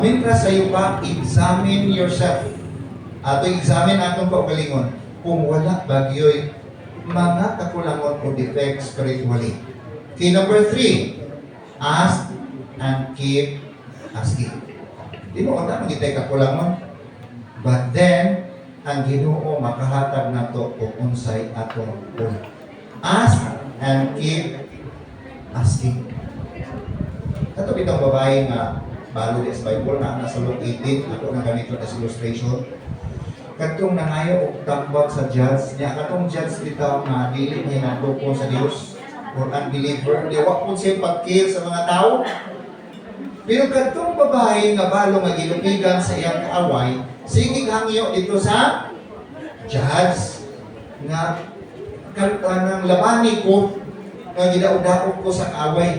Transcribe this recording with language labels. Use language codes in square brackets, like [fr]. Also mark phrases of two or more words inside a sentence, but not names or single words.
[ceb] Mientras sa iyo pa, [en] examine yourself. [ceb] Ato examine atong kaugalingon kung wala bagyo'y mga kakulangon o [en] defects spiritually. Okay, number 3, ask and keep asking. [ceb] Di mo wala magitay kakulangon. [en] But then, [ceb] ang Ginoo makahatag nato kung unsay atong una. [en] Ask and keep asking. [ceb] Kato bitong babae nga balo sa Bible na nasa Luke 18, ako na ganito [en] as illustration. [ceb] Katong nangayo og tambag sa judge niya, katong judge bitaw nga dili niya natuko sa Dios [en] or unbeliever, [ceb] di wa pud siya pagkill sa mga tao. Pero katong babae nga balo nga gilupigan sa iyang kaaway, sige hangyo dito sa judge nga kanang labani ko nga gidaog-daog ko sa kaaway.